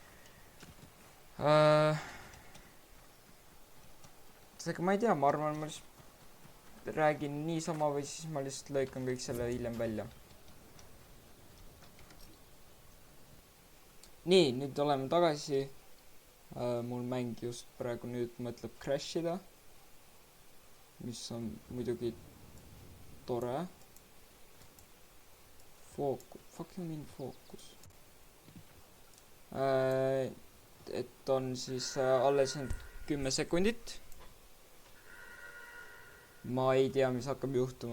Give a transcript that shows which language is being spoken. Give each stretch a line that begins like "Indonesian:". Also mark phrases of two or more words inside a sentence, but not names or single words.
Estonian: Seega ma ei tea, ma arvan, ma lihtsalt räägin niisama või siis ma lihtsalt lõikan kõik selle hiljem välja. Nii, nüüd oleme tagasi. Mul mäng just praegu nüüd mõtleb crashida, mis on muidugi tore.
English: Fuck you mean focus.
Estonian: Et on siis alles 10 sekundit. Ma ei tea, mis hakkab juhtuma.